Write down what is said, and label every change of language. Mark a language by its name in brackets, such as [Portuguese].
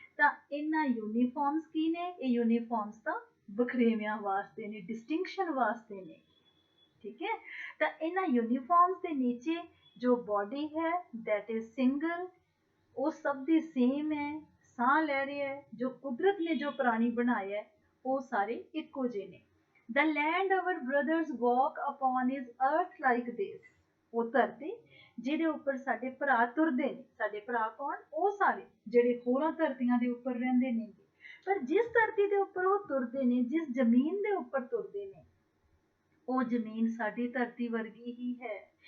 [Punjabi] ਤਾਂ ਇਹਨਾਂ ਯੂਨੀਫਾਰਮਸ ਕੀ ਨੇ? ਇਹ ਯੂਨੀਫਾਰਮਸ ਤਾਂ ਵਖਰੇਵਿਆਂ ਵਾਸਤੇ ਨੇ, ਡਿਸਟਿੰਕਸ਼ਨ ਵਾਸਤੇ ਨੇ। ਠੀਕ ਹੈ? ਤਾਂ ਇਹਨਾਂ ਯੂਨੀਫਾਰਮਸ ਦੇ ਨੀਚੇ ਜੋ ਬੋਡੀ ਹੈ [English] that is single, [Punjabi] ਉਹ ਸਭ ਦੀ ਸੇਮ ਹੈ, ਸਾਹ ਲੈ ਰਿਹਾ ਹੈ। ਜੋ ਕੁਦਰਤ ਨੇ ਜੋ ਪ੍ਰਾਣੀ ਬਣਾਇਆ ਹੈ ਉਹ ਸਾਰੇ ਇੱਕੋ ਜਿਹੇ ਨੇ। [English] The land our brothers walk upon is earth like this. [Punjabi] ਉਹ ਧਰਤੀ ਜਿਹਦੇ ਉੱਪਰ ਸਾਡੇ ਭਰਾ ਤੁਰਦੇ ਨੇ, ਸਾਡੇ ਭਰਾ ਕੌਣ? ਉਹ ਸਾਰੇ ਜਿਹੜੇ ਹੋਰਾਂ ਧਰਤੀਆਂ ਦੇ ਉੱਪਰ ਰਹਿੰਦੇ ਨੇ। ਪਰ ਜਿਸ ਧਰਤੀ ਦੇ ਉੱਪਰ ਉਹ ਤੁਰਦੇ ਨੇ, ਜਿਸ ਜ਼ਮੀਨ ਦੇ ਉੱਪਰ ਤੁਰਦੇ ਨੇ, ਉਹ ਜ਼ਮੀਨ ਸਾਡੀ ਧਰਤੀ ਵਰਗੀ ਹੀ ਹੈ।